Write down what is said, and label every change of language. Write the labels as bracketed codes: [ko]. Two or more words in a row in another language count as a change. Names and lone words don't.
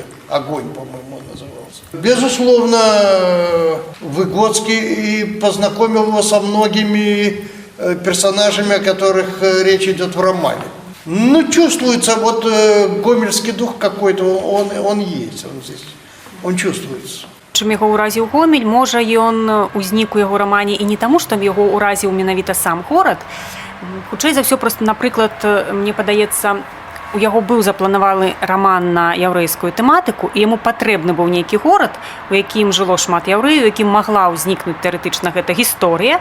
[ru] «Огонь», по-моему, он назывался. Безусловно, Выгодский и познакомил его со многими персонажами, о которых речь идет в романе. Ну, чувствуется вот гомельский дух какой-то, он есть, он здесь, он чувствуется. [be] Чым яго ўразіў Гомель, можа, ён узнік у яго рамане і не таму, што яго ўразіў менавіта сам горад. Хутчэй за ўсё, проста, напрыклад, мне падаецца, у яго быў запланаваны раман на яўрэйскую тэматыку, і яму патрэбны быў нейкі горад, у якім жыло шмат яўрэяў, у якім магла ўзнікнуць тэарэтычна гэта гісторыя.